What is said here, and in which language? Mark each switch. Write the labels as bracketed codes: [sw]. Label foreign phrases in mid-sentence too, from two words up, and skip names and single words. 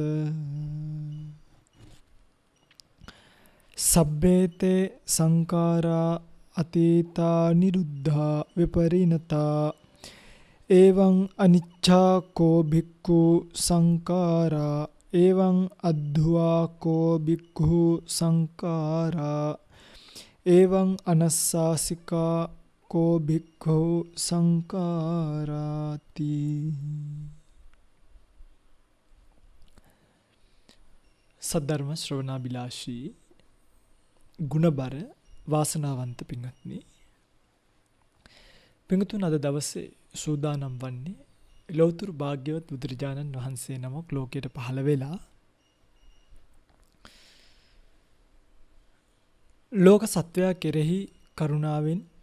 [pi] සබ්බේතේ සංඛාරා අතීතා නිරුද්ධා විපරිණතා එවං අනිච්ඡා කෝ භික්ඛු සංඛාරා එවං අද්ධවා කෝ භික්ඛු සංඛාරා එවං අනස්සාසිකා කෝ භික්ඛු සංඛාරාති. [si] සද්ධර්ම ශ්‍රවණාබිලාෂී ගුණබර වාසනාවන්ත පින්වත්නි, පින්තුන් අද දවසේ සූදානම් වන්නේ ලෞතර භාග්‍යවත් බුදුරජාණන් වහන්සේ නමක් ලෝකයට පහළ වෙලා ලෝක සත්වයා කෙරෙහි කරුණාවෙන්